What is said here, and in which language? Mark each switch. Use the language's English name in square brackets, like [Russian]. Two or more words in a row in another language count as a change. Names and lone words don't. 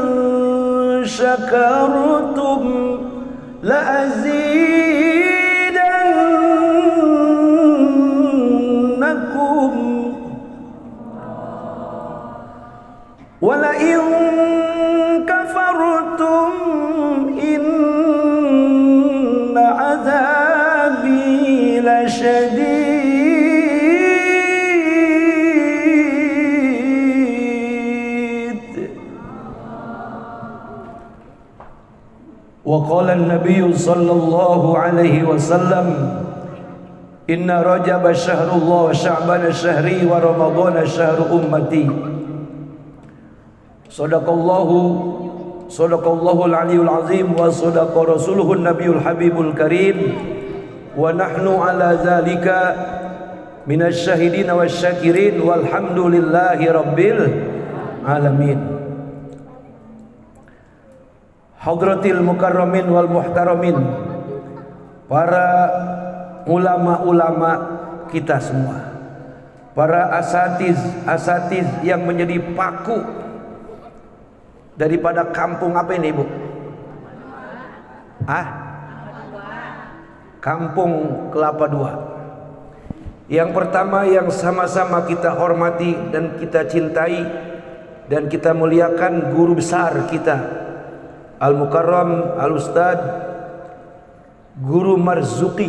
[Arabic] شكرتم لأزيدنكم ولئن كفرتم إن عذابي لشديد. وقال النبي صلى الله عليه وسلم إن رجب شهر الله وشعبان شهري ورمضان شهر أمتي. صدق الله العلي العظيم وصدق رسوله النبي الحبيب الكريم ونحن على ذلك من الشاهدين والشاكرين والحمد لله رب العالمين. حضرات المكرمين والمحترمين, [Indonesian] para ulama-ulama kita semua, para asatiz yang menjadi paku daripada kampung apa ini Ibu? Kampung Kelapa Dua. Yang pertama yang sama-sama kita hormati dan kita cintai dan kita muliakan guru besar kita [Arabic] المكرم الأستاذ [Indonesian] Guru Marzuki.